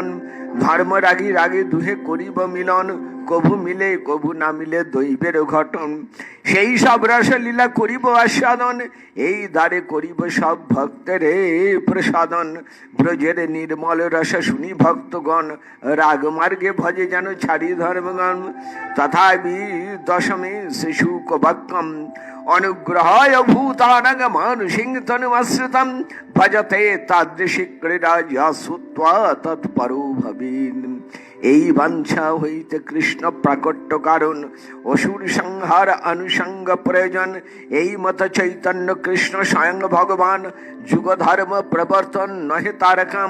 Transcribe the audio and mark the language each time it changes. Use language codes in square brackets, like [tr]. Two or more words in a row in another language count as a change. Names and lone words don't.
[bn] ধর্ম রাগি রাগে দুহে করিব মিলন, কভু মিলে কভু না মিলে দৈবের ঘটন। সেই সব রসলীলা করিব আস্বাদন, এই দ্বারে করিব সব ভক্তের প্রসাদন। ব্রজের নির্মল রস শুনি ভক্তগণ, রাগ মার্গে ভজে যেন ছাড়ি ধর্মগণ। [sa] তথাপি দশমী শিশু কবাক্যম, অনুগ্রহায় ভূতানাং মানুষিং তনুমাশ্রিতম, ভজতে তাদৃশী ক্রীড়া যা তৎপরো ভবেন। [bn] এই বাঞ্ছা হইতে কৃষ্ণ প্রাকট্য কারণ, অসুর সংহার অনুসঙ্গ প্রয়োজন। এই মত চৈতন্য কৃষ্ণ স্বয়ং ভগবান, যুগ ধর্ম প্রবর্তন নহে তার কাম।